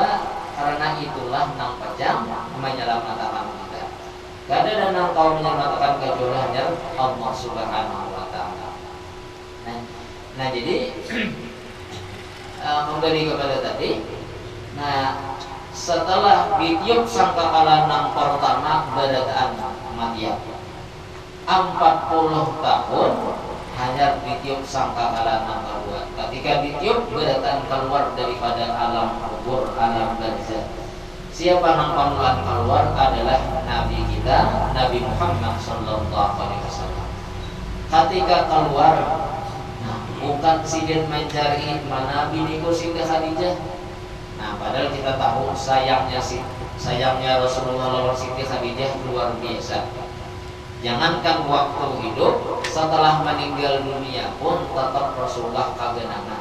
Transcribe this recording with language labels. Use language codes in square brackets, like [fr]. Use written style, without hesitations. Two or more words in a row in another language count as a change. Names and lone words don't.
[id] Karena itulah nang pajang menyelamatkan kita. Gak ada dan nang kau menyelamatkan kecuali hanya [ar] الله سبحانه وتعالى. [id] Nah jadi kembali kepada tadi. Nah, setelah ditiup sangkakala nang pertama berataan kematian 40 tahun hanya ditiup sangkakala nang kedua. Ketika ditiup berataan keluar daripada alam kubur, alam barzah. Siapa nang pamulan keluar adalah Nabi kita, Nabi Muhammad [ar] صلى الله عليه وسلم. [id] Ketika keluar, nah, bukan sidin mencari mana bini ku Singgah Khadijah. Nah, padahal kita tahu sayangnya Rasulullah lawan Siti Khadijah luar biasa. Jangankan waktu hidup, setelah meninggal dunia pun tetap Rasulullah kagenangan.